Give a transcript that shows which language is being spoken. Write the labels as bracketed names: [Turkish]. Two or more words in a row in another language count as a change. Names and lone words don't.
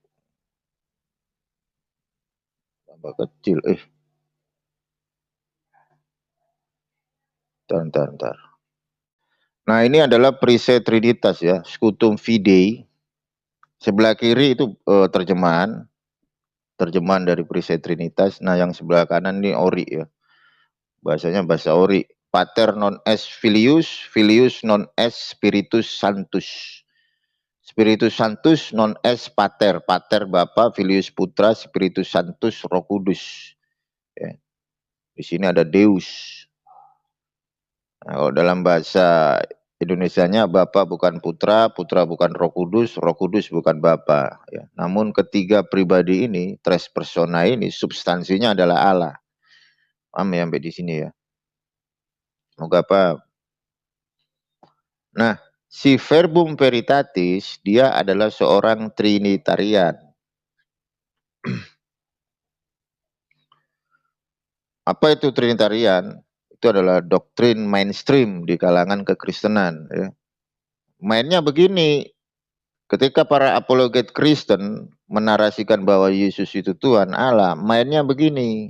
[Indonesian] Tambah kecil, Ntar. Nah ini adalah preset Trinitas ya, [Latin] Scutum Fidei. [Indonesian] Sebelah kiri itu terjemahan dari preset Trinitas. Nah yang sebelah kanan ini ori ya, bahasanya bahasa ori. [Latin] Pater non est filius, filius non est spiritus sanctus. Spiritus Sanctus non est pater, pater Bapa, filius putra, spiritus sanctus [Indonesian] roh kudus. Ya. Di sini ada Deus. Nah, kalau dalam bahasa Indonesianya Bapa bukan putra, putra bukan roh kudus bukan Bapa. Ya. Namun ketiga pribadi ini, [Latin] tres persona [Indonesian] ini, substansinya adalah Allah. Paham ya sampai di sini ya. Semoga paham. Nah, si verbum veritatis dia adalah seorang trinitarian. Apa itu trinitarian? Itu adalah doktrin mainstream di kalangan kekristenan. Ya. Mainnya begini, ketika para apologet Kristen menarasikan bahwa Yesus itu Tuhan Allah, mainnya begini.